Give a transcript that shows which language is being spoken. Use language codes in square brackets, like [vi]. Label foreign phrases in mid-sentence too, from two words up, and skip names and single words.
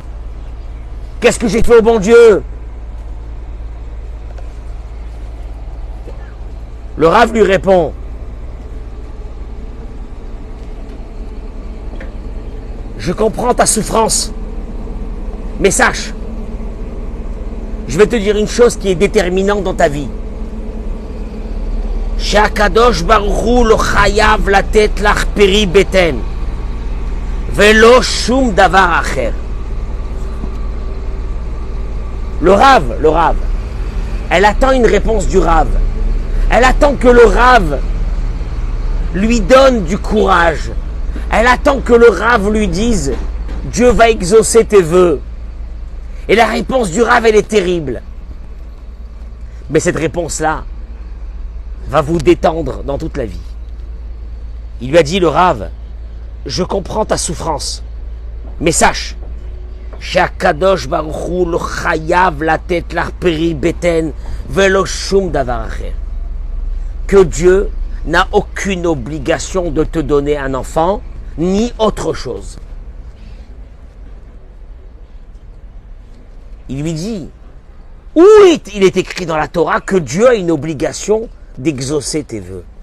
[fr] Qu'est-ce que j'ai fait au bon Dieu? Le Rav lui répond, je comprends ta souffrance, mais sache, je vais te dire une chose qui est déterminante dans ta vie. [he] שהקדוש ברוך הוא לא חייב לתת לך פרי בטן ולא שום דבר אחר. [fr] Le Rav, elle attend une réponse du Rav. Elle attend que le Rav lui donne du courage. Elle attend que le Rav lui dise Dieu va exaucer tes vœux. Et la réponse du Rav, elle est terrible. Mais cette réponse-là va vous détendre dans toute la vie. Il lui a dit, le Rav, je comprends ta souffrance, mais sache, [he] שהקדוש ברוך הוא לא חייב לתת לך פרי בטן ולא שום דבר אחר. [fr] Que Dieu n'a aucune obligation de te donner un enfant, ni autre chose. Il lui dit, où il est écrit dans la Torah que Dieu a une obligation d'exaucer tes vœux?